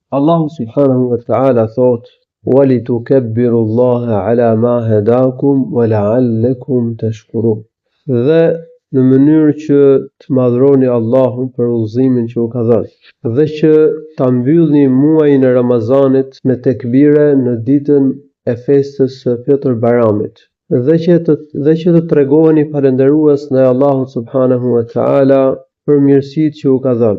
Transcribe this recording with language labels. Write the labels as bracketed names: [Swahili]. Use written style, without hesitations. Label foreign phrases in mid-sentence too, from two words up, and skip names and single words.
[Arabic] الله سبحانه وتعالى thot: "ولتكبروا الله على ما هداكم ولعلكم تشكرون." [Albanian] Dhe në mënyrë që të madhroni Allahun për udhëzimin që u ka dhënë, dhe që ta mbyllni muajin e Ramazanit me tekbire në ditën e festës së Fitr Bayramit, dhe që të tregoheni falënderues ndaj Allahut [Arabic] سبحانه وتعالى [Albanian] për mirësitë që u ka dhënë.